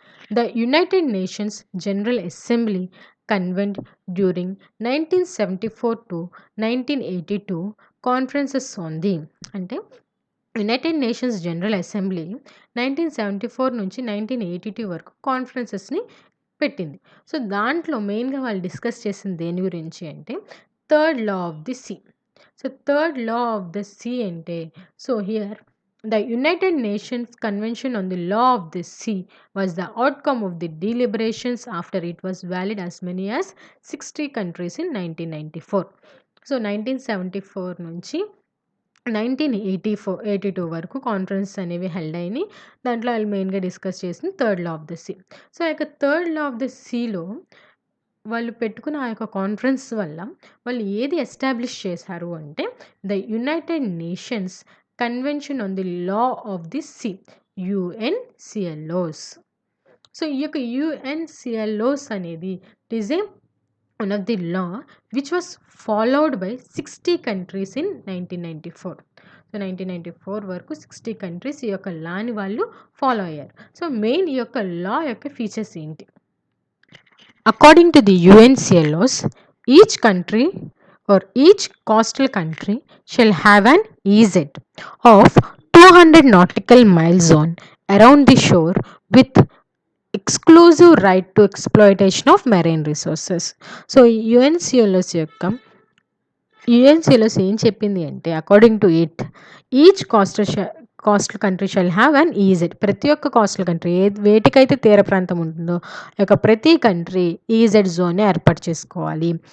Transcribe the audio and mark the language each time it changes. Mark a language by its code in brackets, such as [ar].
[en] The United Nations General Assembly convened during 1974 to 1982 conferences on the అంటే United Nations General Assembly 1974 [te] నుంచి 1982 వరకు కాన్ఫరెన్సెస్ని పెట్టింది. So దాంట్లో మెయిన్గా వాళ్ళు డిస్కస్ చేసింది దేని గురించి అంటే third law of the sea. [en] So third law of the sea అంటే so here the United Nations Convention on the Law of the Sea was the outcome of the deliberations after it was valid as many as 60 countries in 1994. [te] So 1974 నుంచి 1982 వరకు conference అనేవి held అయినాయి. దాంట్లో వాళ్ళు మెయిన్గా discuss చేసింది third law of the see. So ఆ యొక్క థర్డ్ లా ఆఫ్ ద సీలో వాళ్ళు పెట్టుకున్న ఆ యొక్క కాన్ఫరెన్స్ వల్ల వాళ్ళు ఏది ఎస్టాబ్లిష్ చేశారు అంటే [en] the United Nations Convention on the law of the sea, [te] యుఎన్సిఎల్ఓస్. So ఈ యొక్క యుఎన్సిఎల్ఓస్ అనేది [en] It is a one of the law which was followed by 60 countries in 1994. [te] So 1994 వరకు 60 కంట్రీస్ ఈ యొక్క లాని వాళ్ళు ఫాలో అయ్యారు. సో మెయిన్ ఈ యొక్క లా యొక్క ఫీచర్స్ ఏంటి? [en] According to the UNCLOs, each country or each coastal country shall have an EZ of 200 nautical mile zone around the shore with exclusive right to exploitation of marine resources. So UNCLOs [te] యొక్క యుఎన్సిలోస్ ఏం చెప్పింది అంటే [en] According to it each coastal country shall have an EEZ. [te] ప్రతి ఒక్క coastal country వేటికైతే తీర ప్రాంతం ఉంటుందో ఆ యొక్క ప్రతి కంట్రీ ఈజెడ్ జోన్ని ఏర్పాటు చేసుకోవాలి.